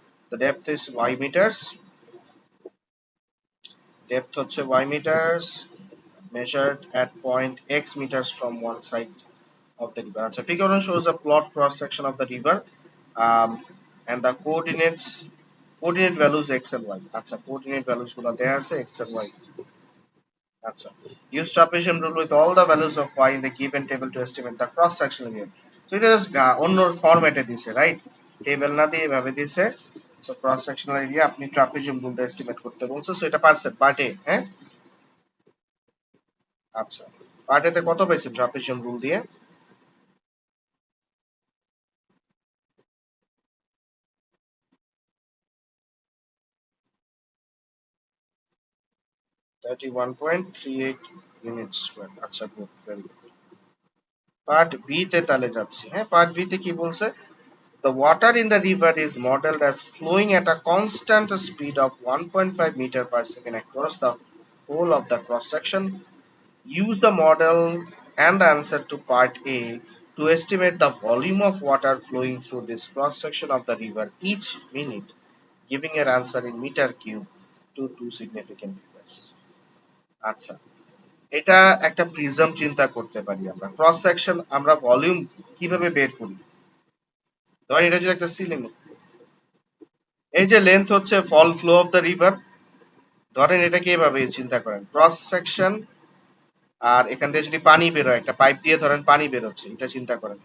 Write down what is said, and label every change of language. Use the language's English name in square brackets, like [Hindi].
[English] The depth is y meters, depth হচ্ছে y meters measured at point x meters from one side of the river, আচ্ছা। Figure 1 shows a plot cross section of the river, um, and the coordinate values x and y, আচ্ছা coordinate values [Bangla] গুলো দেয়া আছে [English] x and y, আচ্ছা। Use trapezium rule with all the values of y in the given table to estimate the cross sectional area. [Bangla] So এটা just অন্য ফরম্যাটে দিছে, right? Table না দিয়ে এভাবে দিছে। সো ক্রস সেকশনাল এরিয়া আপনি ট্রাপিজিয়াম রুল দিয়ে এস্টিমেট করতে বলছে। সো এটা পারছেন পার্ট এ, হ্যাঁ? আচ্ছা। পার্ট এ তে কত পাইছেন ট্রাপিজিয়াম রুল দিয়ে? 31.38 ইউনিট স্কয়ার। আচ্ছা good, very good. Part B তে তাহলে যাচ্ছি, হ্যাঁ? পার্ট বি তে কি বলছে? [English] The water in the river is modeled as flowing at a constant speed of 1.5 meter per second across the whole of the cross section. Use the model and the answer to part A to estimate the volume of water flowing through this cross section of the river each minute, giving your answer in meter cube to two significant figures. [Bangla] আচ্ছা, এটা একটা prism চিন্তা করতে পারি আমরা। Cross section আমরা volume কিভাবে বের করি? ধরেন এটা যদি একটা সিলিন্ডার, এই যে লেন্থ হচ্ছে ফল ফ্লো অফ দ্য রিভার, ধরেন এটাকে এভাবে চিন্তা করেন, ক্রস সেকশন, আর এখান থেকে যদি পানি বেরোয়, একটা পাইপ দিয়ে ধরেন পানি বেরোচ্ছে, এটা চিন্তা করেন।